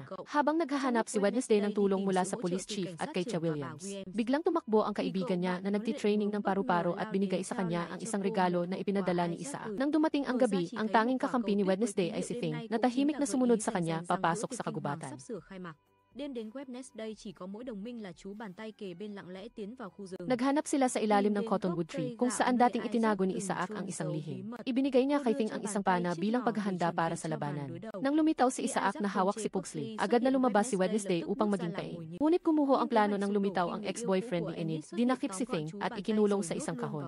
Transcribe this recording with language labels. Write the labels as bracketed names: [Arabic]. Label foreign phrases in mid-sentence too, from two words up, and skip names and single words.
[Filipino] Habang naghahanap si Wednesday ng tulong mula sa [English] police chief [Filipino] at kay Cha Williams, biglang tumakbo ang kaibigan niya na nagtitraining ng paru-paro at binigay sa kanya ang isang regalo na ipinadala ni Isaac. Nang dumating ang gabi, ang tanging kakampi ni Wednesday ay si Thing, na tahimik na sumunod sa kanya papasok sa kagubatan. [Vietnamese] Đêm đến Wednesday chỉ có mỗi đồng minh là chú bàn tay kề bên lặng lẽ tiến vào khu rừng. [Filipino] Naghanap sila sa ilalim ng [English] cottonwood tree [Filipino] kung saan dating itinago ni Isaac ang isang lihim. Ibinigay niya kay Thing ang isang pana bilang paghahanda para sa labanan. Nang lumitaw si Isaac na hawak si Pugsley, agad na lumabas si Wednesday upang maging pain. Ngunit kumuho ang plano ng lumitaw ang ex-boyfriend ni Enid, dinakip si Thing at ikinulong sa isang kahon.